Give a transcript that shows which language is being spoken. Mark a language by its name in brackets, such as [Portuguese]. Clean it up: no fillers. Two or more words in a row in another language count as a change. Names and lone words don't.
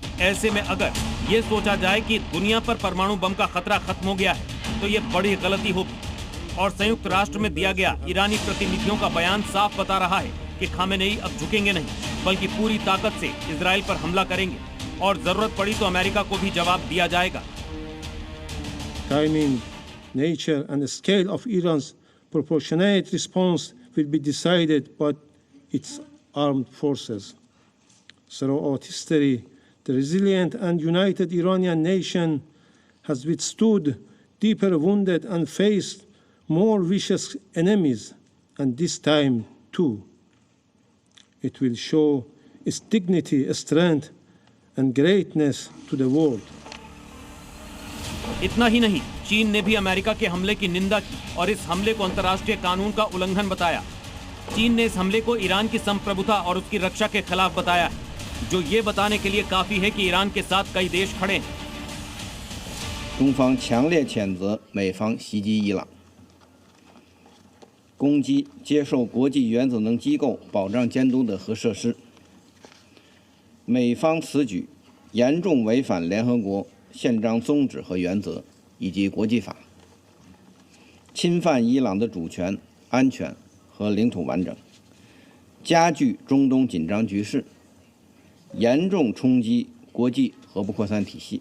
[Hindi] ऐसे में अगर ये सोचा जाए कि दुनिया पर परमाणु बम का खतरा खत्म हो गया है तो ये बड़ी गलती होगी। और संयुक्त राष्ट्र में दिया गया ईरानी प्रतिनिधियों का बयान साफ बता रहा है कि खामेनेई अब झुकेंगे नहीं, बल्कि पूरी ताकत से इजराइल पर हमला करेंगे और जरूरत पड़ी तो अमेरिका को भी जवाब दिया जाएगा। [English] Timing, nature and the scale of Iran's proportionate response will be decided by its armed forces. Throughout history, the resilient and united Iranian nation has withstood deeper wounded and faced more vicious enemies, and this time too. It will show its dignity, strength and greatness to the world. [Hindi] इतना ही नहीं, चीन ने भी अमेरिका के हमले की निंदा की और इस हमले को अंतर्राष्ट्रीय कानून का उल्लंघन बताया। चीन ने इस हमले को ईरान की संप्रभुता और उसकी रक्षा के खिलाफ बताया है, जो ये बताने के लिए काफी है कि ईरान के साथ कई देश खड़े हैं। [Chinese] 中方强烈谴责美方袭击伊朗，攻击接受国际原子能机构保障监督的核设施。美方此举严重违反联合国宪章宗旨和原则以及国际法，侵犯伊朗的主权、安全和领土完整，加剧中东紧张局势，严重冲击国际核不扩散体系。